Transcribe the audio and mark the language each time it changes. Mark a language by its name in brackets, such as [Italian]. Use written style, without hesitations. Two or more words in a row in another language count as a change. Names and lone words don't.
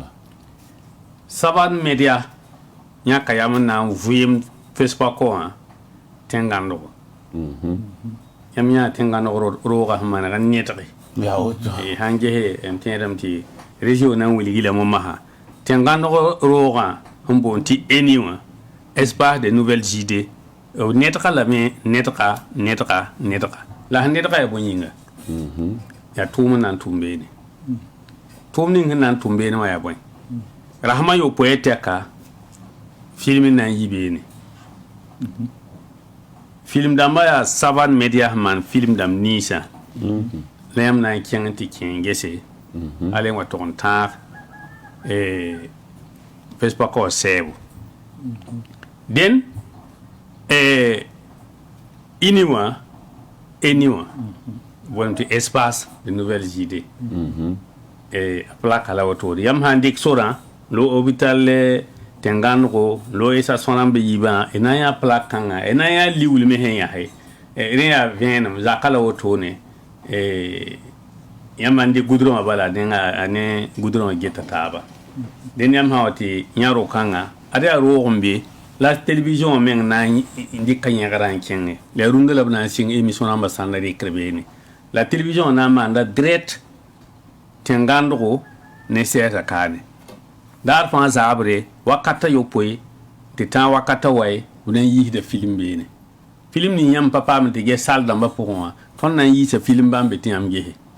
[Mossi] Saban media yãka yam n na n vɩɩm fespa-ko wã tẽn-gãndgo yãmb yã tẽn-gãndg roogã sẽn manega nedge yaa woto sãn gese n tẽedame tɩ région na n wilgi la masã tẽn-gãndg roogã n boond tɩ eni wã [French] espace de nouvelles idées [Mossi] b nedga lame nedga la sẽn nedga yaa bõe yĩnga yaa tʋʋm n na n tʋʋm beene tʋʋm ning sẽn na n tʋʋm beene wã yaa bõe rasmã yopoe tɛka film n na n yi beene film dãmbã yaa saban media sẽn maan film dãmb ninsã la yãmb na n kẽng tɩ kẽ n gese ala wã tog n tãag fespa-ko wã sɛɛbo den eni wã boond tɩ [French] espace de nouvelles idées [Mossi] a plaka la wotoore yãmb sãn dɩk sorã lo hôpital tẽn-gãndgo lo esa sõrãmb yibã na n yaa plak kãngã na n yaa liuul me sẽn yãse rẽ yaa vẽenem zaka la wotone yãmb n dɩk gudrõ wã bala ne gudrõ wã geta taaba dẽnd yãmb sã wa tɩ yã ro-kãngã ad yaa roog n be la télévision wã meng na n dɩka yẽgrã n kẽnge la rũndã la b na n sɩng émission rãmbã sãnda rɩkr beene la télévision wã na n maanda direct tẽn-gãndgo ne sɛɛsa kaane daar fãa zaabre wakata yopoe tɩ tã wakata wae b na n yiisda film beene film nin yãmb pa paam tɩ ges sal dãmbã pʋgẽ wã tõnd na n yiisa film bãmb be tɩ yãmb gese